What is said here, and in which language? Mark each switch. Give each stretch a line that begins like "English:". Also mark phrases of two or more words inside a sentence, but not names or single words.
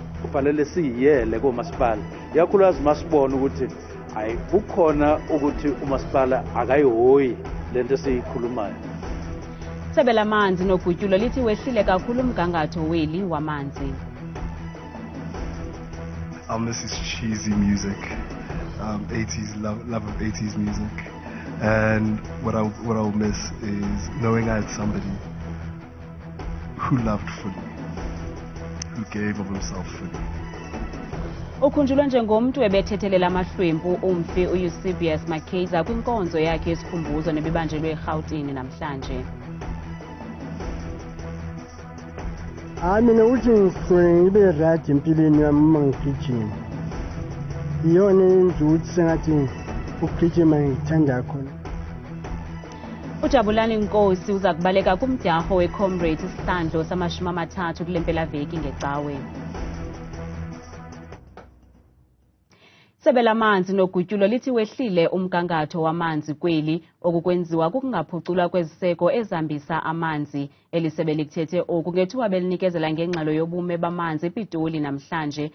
Xhosa: sofanele siyiyele koomasipala yakhulukazi masibona ukuthi hayi kukhona ukuthi umasipala akayihoyi lento esiyikhulumayo. Isebe lamanzi nogutyulo lithi wehlile kakhulu umgangatho weli wamanzi.
English: I'll miss his cheesy music, 80s love of 80s music, and what I'll miss is knowing I had somebody who loved fully, who gave of himself fully.
Xhosa: Ukhunjulwe njengomntu ebethethelela amahlwempu umfi uEsebius Mckaizer kwinkonzo yakhe yesikhumbuzo nebibanjelwe eRhawutini namhlanje.
Zulu: Mina uthi ngifune ngibe right empilweni yami uma ngigijima. Iyona into ukuthi sengathi ukugijima ngithanda khona.
Xhosa: UJabulani Nkosi uza kubaleka kumdyarho we-Comrade isihlandlo sama-30 kule mpelaveki ngecawe. Isebe lamanzi nogutyulo lithi wehlile umgangatho wamanzi kweli okukwenziwa kukungaphuculwa kweziseko ezihambisa amanzi. Elisebe likuthethe oku ngethuba belinikezela ngengxelo yobume bamanzi ePitoli namhlanje.